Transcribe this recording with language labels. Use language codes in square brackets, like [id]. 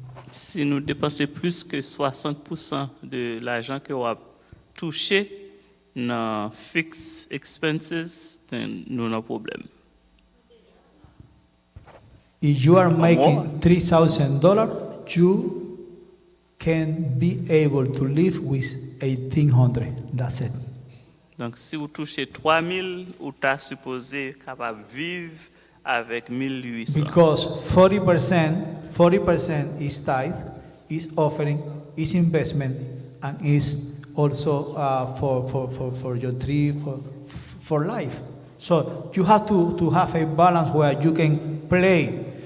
[fr] Si nous dépensons plus que 60% de l'argent que vous avez touché dans [en] fixed expenses, [fr] nous avons un problème. [en] If you are making $3,000, you can be able to live with $1,800. That's it. [fr] Donc, si vous touchez 3,000, vous êtes supposé capable de vivre avec 1,800. [en] Because 40% is tithe, is offering, is investment, and is also for your tree, for life. So you have to have a balance where you can play.